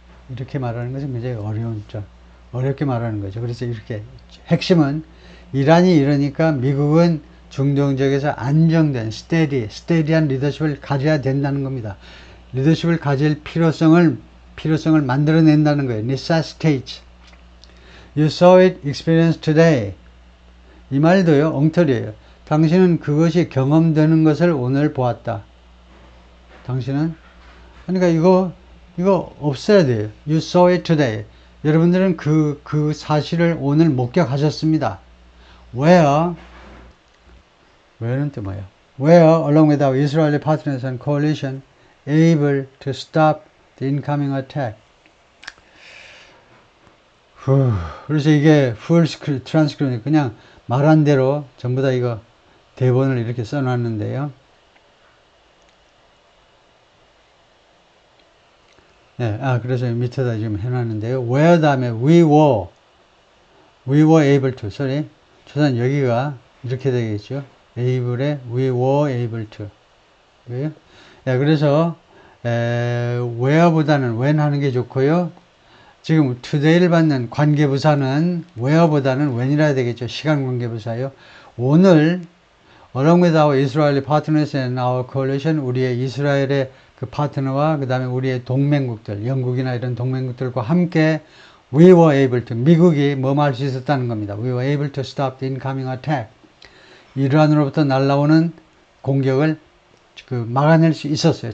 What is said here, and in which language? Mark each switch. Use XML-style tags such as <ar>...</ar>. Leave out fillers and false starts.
<ko>이렇게 말하는 것은 굉장히 어렵게 말하는 거죠. 그래서 이렇게 핵심은 이란이 이러니까 미국은 중동 지역에서 안정된 스테디한 리더십을 가져야 된다는 겁니다. 리더십을 가질 필요성을 만들어낸다는 거예요.</ko> <en>necessitates. You saw it, experienced today.</en> <ko>이 말도요, 엉터리예요. 당신은 그것이 경험되는 것을 오늘 보았다. 당신은 그러니까 이거 없어야 돼요.</ko> <en>You saw it today.</en> <ko>여러분들은 그 사실을 오늘 목격하셨습니다. Where는 또 뭐예요?</ko> <en>Where, along with our Israeli partners and coalition, able to stop the incoming attack.</en> <ko>그래서 이게</ko> <en>full transcript</en> <ko>그냥 말한 대로 전부 다 이거 대본을 이렇게 써놨는데요. 네, 그래서 밑에다 지금 해놨는데요.</ko> <en>where</en> <ko>다음에</ko> <en>we were able to, sorry.</en> <ko>초단 여기가 이렇게 되겠죠. able에</ko> <en>we were able to.</en> <ko>그래요? 네, 그래서, where보다는 when 하는 게 좋고요. 지금 today를 받는 관계부사는 where보다는 when이라 해야 되겠죠. 시간 관계부사요. 오늘,</ko> <en>along with our Israeli partners and our coalition,</en> <ko>우리의 이스라엘의 그 파트너와 그 다음에 우리의 동맹국들, 영국이나 이런 동맹국들과 함께</ko> <en>we were able to,</en> <ko>미국이 뭐뭐 할 수 있었다는 겁니다.</ko> <en>We were able to stop the incoming attack.</en> <ko>이란으로부터 날라오는 공격을 막아낼 수 있었어요.</ko>